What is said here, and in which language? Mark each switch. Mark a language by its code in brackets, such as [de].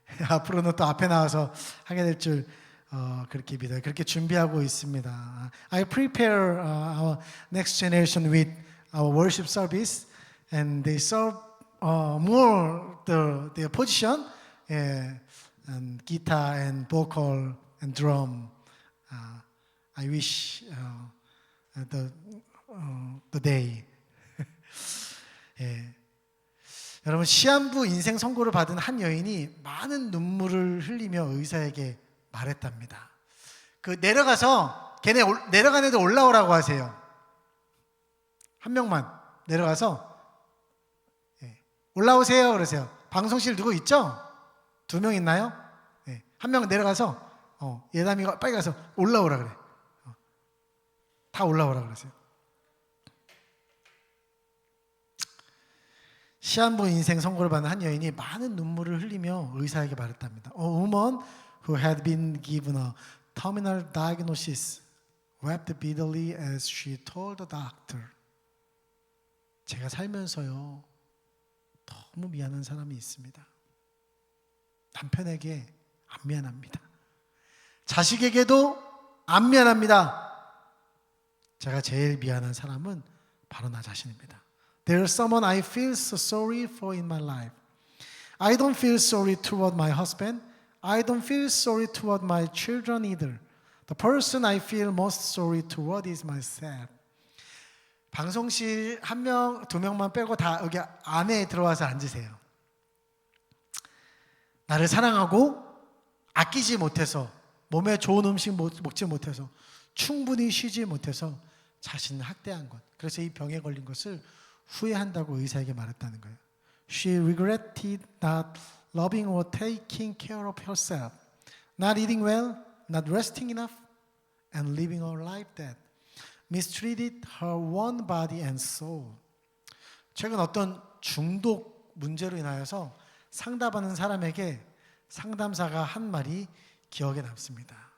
[ko] 앞으로는 또 앞에 나와서 하게 될 줄 그렇게 믿어요. 그렇게 준비하고 있습니다. [en] I prepare our next generation with our worship service, and they serve more their position, and guitar and vocal and drum. I wish the day. 예. [ko] 여러분, 시한부 인생 선고를 받은 한 여인이 많은 눈물을 흘리며 의사에게 말했답니다. 내려가서 걔네 내려간 애들 올라오라고 하세요. 한 명만 내려가서 올라오세요 그러세요. 방송실 누구 있죠? 2명 있나요? 한 명 내려가서 예담이가 빨리 가서 올라오라 그래. 다 올라오라 그러세요. 시한부 인생 선고를 받은 한 여인이 많은 눈물을 흘리며 의사에게 말했답니다. [en] A woman who had been given a terminal diagnosis wept bitterly as she told the doctor. [ko] 제가 살면서요 너무 미안한 사람이 있습니다. 남편에게 안 미안합니다. 자식에게도 안 미안합니다. 제가 제일 미안한 사람은 바로 나 자신입니다. [en] There's someone I feel so sorry for in my life. I don't feel sorry toward my husband. I don't feel sorry toward my children either. The person I feel most sorry toward is myself. [ko] 방송실 1명, 2명만 빼고 다 여기 안에 들어와서 앉으세요. 나를 사랑하고 아끼지 못해서, 몸에 좋은 음식 먹지 못해서, 충분히 쉬지 못해서 자신을 학대한 것, 그래서 이 병에 걸린 것을 후회한다고 의사에게 말했다는 거예요. [en] She regretted not loving or taking care of herself, not eating well, not resting enough, and living a life that mistreated her one body and soul. [ko] 최근 어떤 중독 문제로 인하여서 상담하는 사람에게 상담사가 한 말이 기억에 남습니다.